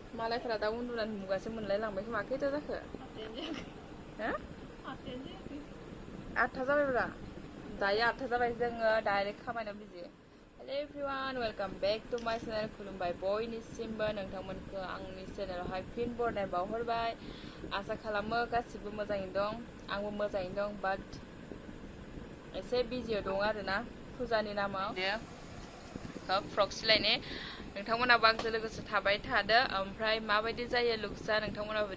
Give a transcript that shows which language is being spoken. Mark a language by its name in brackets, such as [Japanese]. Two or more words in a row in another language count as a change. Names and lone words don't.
[Bodo] मालायफोरा दा उन्दुनानै मुगासो मोनलाय लांबाय खोमा खैथा जाखो हो 8था जाबायब्रा दायो 8था जाबाय जोङो डाइरेक्ट खामानियाव बिजि [English] hello everyone welcome back to my channel [Bodo] खुलुमबाय बयनिसिमबो नोंथांमोनखौ आंनि चेनेलावहाय फिन बरायनाय बावहरबाय आसा खालामो गासिबो मोजाङैनो दं आंबो मोजाङैनो दं बाट एसे बिजियाव दं आरोना फुजानि नामाव फ्रक सिलायनि नोंथांमोनाबो आंजों लोगोसे थाबाय थादो ओमफ्राय माबायदि जायो लुक्सआ नोंथांमोनाबो